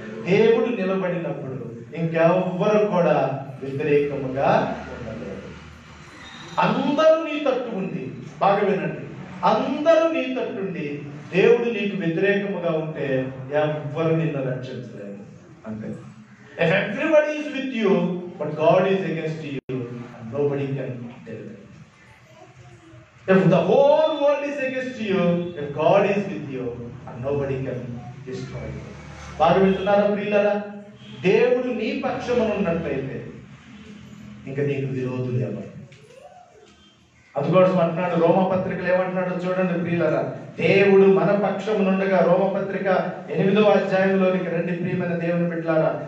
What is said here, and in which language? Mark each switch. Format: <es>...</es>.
<te>దేవుడు నిలబడినప్పుడు ఇంకెవ్వరు కూడా వ్యతిరేకముగా ఉండలేరు. అందరూ నీ తట్టు ఉంది, బాగా వినండి, అందరూ నీ తట్టుండి దేవుడు నీకు వ్యతిరేకముగా ఉంటే ఎవ్వరు నిన్ను రక్షించలేరు. అంతే.</te> <en>If everybody is with you but God is against you, and nobody can deliver. If the whole world is against you, if God is with you, and nobody can destroy you.</en> <te>బాగా వింటున్నారా ప్రియులారా? దేవుడు నీ పక్షమున ఉన్నట్లయితే ఇంకా నీకు విరోధులు ఎవరు? అందుకోసం అంటున్నాడు, రోమపత్రికలు ఏమంటున్నాడో చూడండి ప్రియులారా. దేవుడు మన పక్షమునుండగా, రోమపత్రిక 8వ అధ్యాయంలోనికి రండి ప్రియమైన దేవుని బిడ్డలారా.</te>